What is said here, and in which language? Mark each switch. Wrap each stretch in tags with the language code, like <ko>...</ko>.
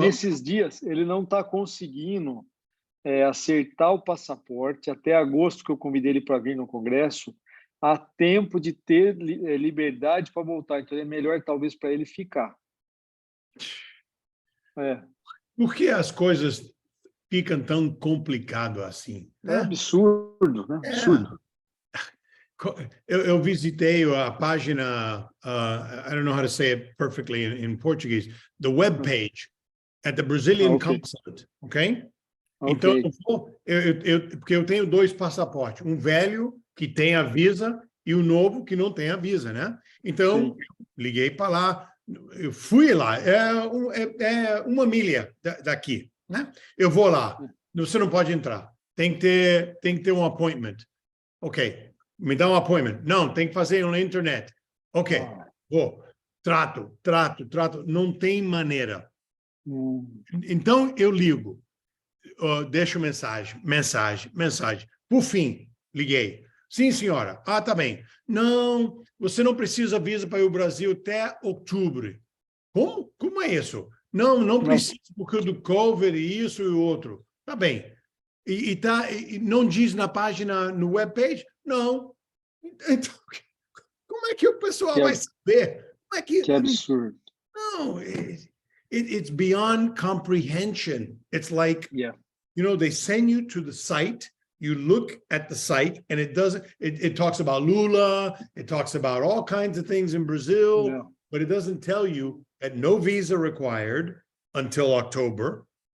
<pt>Nesses dias, ele não está conseguindo acertar o passaporte até agosto, que eu convidei ele para vir no Congresso, há tempo de ter liberdade para voltar. Então, é melhor, talvez, para ele ficar. Por que as coisas ficam tão complicadas assim? É Né? absurdo, né? Absurdo. Eu visitei a página,</pt> <en>I don't know how to say it perfectly in Portuguese, the web page at the Brazilian consulate, ok?</en> <pt>Então, porque eu tenho 2 passaportes, um velho que tem a visa e o novo que não tem a visa, né? Então, liguei para lá, eu fui lá, é 1 milha daqui, né? Eu vou lá, você não pode entrar, tem que ter um appointment. Ok, me dá um appointment. Não, tem que fazer na internet. Ok, vou. Trato, não tem maneira. Então, eu ligo. Deixo mensagem. Por fim, liguei. Sim, senhora. Tá bem. Não, você não precisa visa para ir ao Brasil até outubro. Como? Como é isso? Não precisa, porque do COVID e isso e o outro. Tá bem. E não diz na página, no webpage? Não. Então, como é que o pessoal vai saber? Como é que absurdo.</pt> <en>No, it's beyond comprehension. It's like, they send you to the site, you look at the site, and it talks about Lula, it talks about all kinds of things in Brazil, but it doesn't tell you that no visa required until October.</en>